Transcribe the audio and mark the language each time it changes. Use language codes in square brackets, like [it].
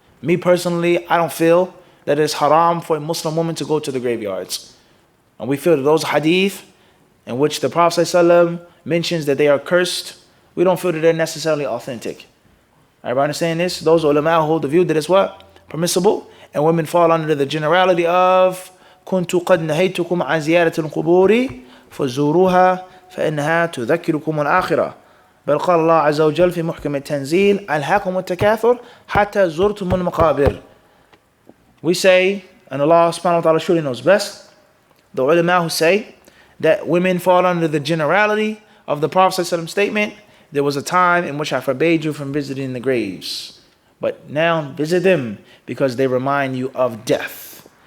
[en] Me personally, I don't feel that it's haram for a Muslim woman to go to the graveyards. And we feel that those hadith in which the Prophet ﷺ mentions that they are cursed, we don't feel that they're necessarily authentic. Everybody understand this? Those ulama hold the view that it's what? Permissible. And women fall under the generality of [ar] كنت قد نهيتكم عن زيارة القبور فزوروها فإنها تذكركم الآخرة بل قال الله عز وجل في محكم التنزيل ألهاكم التكاثر حتى زرتم المقابر. [en] We say, and Allah subhanahu wa ta'ala surely knows best, the ulama who say that women fall under the generality of the Prophet ﷺ statement, there was a time in which I forbade you from visiting the graves. But now visit them because they remind you of death.